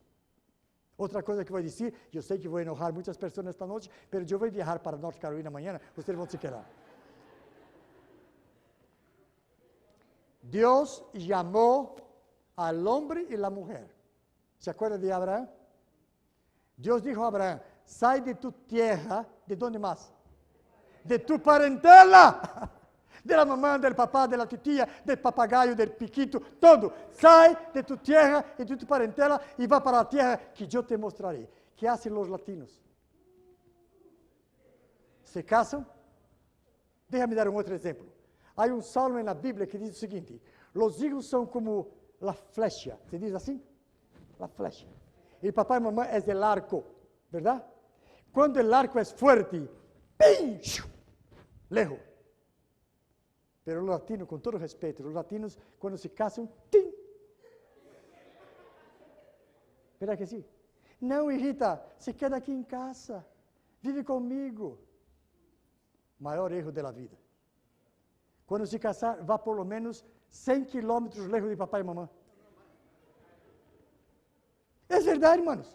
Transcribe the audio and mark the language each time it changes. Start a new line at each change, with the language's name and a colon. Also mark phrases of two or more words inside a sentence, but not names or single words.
Portuguese: Outra coisa que vou dizer, eu sei que vou enojar muitas pessoas esta noite, mas eu vou viajar para North Carolina amanhã, vocês vão
Spanish: se quedar.
Portuguese: Deus
Spanish: chamou al homem
Portuguese: e a mulher.
Spanish: ¿Se acuerda de Abraão?
Portuguese: Deus disse a Abraão, sai de
Spanish: tu tierra,
Portuguese: ¿de onde mais? De tu parentela,
Spanish: de la mamá, del papá, de la titia, del papagaio, del piquito,
Portuguese: todo. Sai de
Spanish: tu tierra
Portuguese: e de tu parentela e vá para
Spanish: a tierra
Portuguese: que eu te mostrarei.
Spanish: Que hacen
Portuguese: os latinos? Se casam?
Spanish: Déjame dar
Portuguese: um outro exemplo. Há um salmo na Bíblia que diz o seguinte:
Spanish: os hijos
Portuguese: são como a flecha. Se diz assim? A flecha. E papai e mamãe é o arco, verdade? Quando o arco é forte, ¡pim!
Spanish: Lejos. Pero los latinos, con todo respeto, los latinos cuando se casan, ¡tim! ¿Verdad que sí?
Portuguese: Não,
Spanish: hijita, se queda
Portuguese: aqui em casa, vive comigo. Maior erro da vida. Quando se casar, vá
Spanish: por lo menos
Portuguese: 100 quilômetros
Spanish: lejos
Portuguese: de papai e mamãe. É verdade,
Spanish: hermanos.